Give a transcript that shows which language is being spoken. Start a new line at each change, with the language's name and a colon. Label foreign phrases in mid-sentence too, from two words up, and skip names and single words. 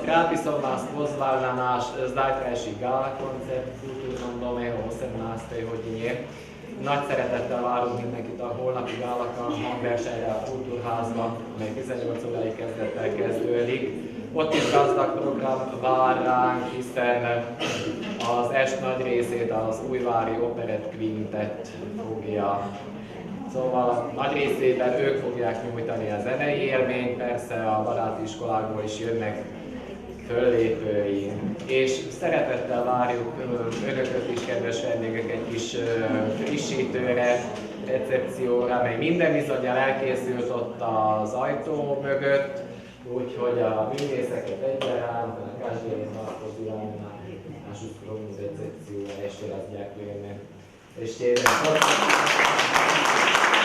Slovak: Rád by som vás pozval na náš zajtrajší gála koncert v Kultúrnom dome o 18. hodine.
Hungarian: Nagy szeretettel várunk mindenkit a holnapi gálaka hangversenyre a Kultúrházban, mely 18 órai kezdettel kezdődik. Ott is gazdag program vár ránk, hiszen az est nagy részét az Újvári Operett Quintet fogja. Szóval nagy részében ők fogják nyújtani a zenei élményt, persze a baráti iskolákból is jönnek föllépői. És szeretettel várjuk önököt is, kedves vendégek, egy kis frissítőre, recepcióra, mely minden bizonnyal elkészült ott az ajtó mögött, úgyhogy a művészeket egyaránt,
Slovak: a každý z vás pozývame na našu skromnú recepciu a ešte raz ďakujeme. Ešte jeden